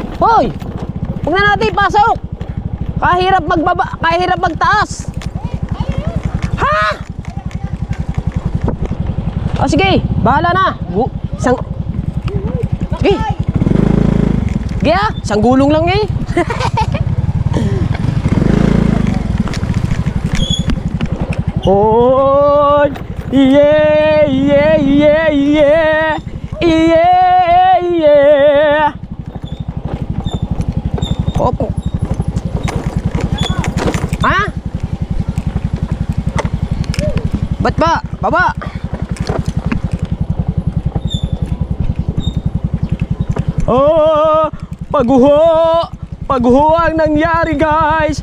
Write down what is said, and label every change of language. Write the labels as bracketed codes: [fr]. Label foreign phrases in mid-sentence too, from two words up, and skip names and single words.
[tl] Hoy, huwag na natin ipasok, kahirap magbaba, kahirap magtaas. Ha? O sige, bahala na. Isang... Sige. Sige ah, isang gulong lang eh. [en] Oh, yeah, yeah, yeah, yeah, yeah, yeah. [tl] Opo. Ha? Ba't ba? Baba. Oh, paguho ang nangyari, guys.